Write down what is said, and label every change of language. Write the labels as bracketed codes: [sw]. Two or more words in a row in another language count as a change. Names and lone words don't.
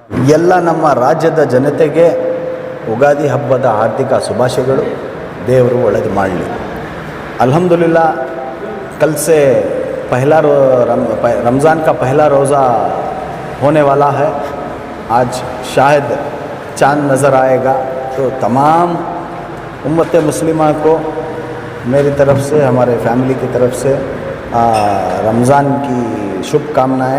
[kn] ಎಲ್ಲ ನಮ್ಮ ರಾಜ್ಯದ ಜನತೆಗೆ ಉಗಾದಿ ಹಬ್ಬದ ಹಾರ್ದಿಕ ಶುಭಾಶಯಗಳು. ದೇವರು ಒಳ್ಳೆಯದು ಮಾಡಲಿ. [hi] अल्हम्दुलिल्लाह कल से रमज़ान का पहला रोज़ा होने वाला है. आज शायद चाँद नज़र आएगा. तो तमाम उम्मत मुस्लिमा को मेरी तरफ से, हमारे फैमिली की तरफ से रमज़ान की शुभकामनाएँ.